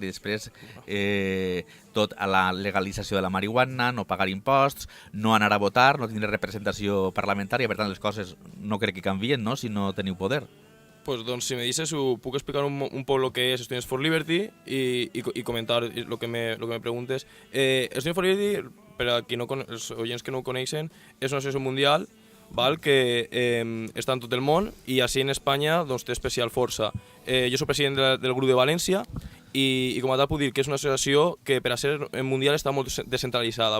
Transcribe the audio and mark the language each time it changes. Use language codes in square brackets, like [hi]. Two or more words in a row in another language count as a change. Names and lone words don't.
[ca] I després tot a la legalització de la marihuana, no pagar imposts, no anar a votar, no tindre representació parlamentària, per tant les coses no crec que canvien, no?, si no teniu poder. Pues doncs, [es] si me dices, [ca] puc explicar un poc lo que és Students for Liberty i comentar lo que me preguntes. Students for Liberty, per a els oients que no ho coneixen, és una associació mundial que està en tot el món i així en Espanya doncs, té especial força. Jo soc president del grup de València i com a tal puc dir que és una associació que per a ser mundial està molt descentralitzada.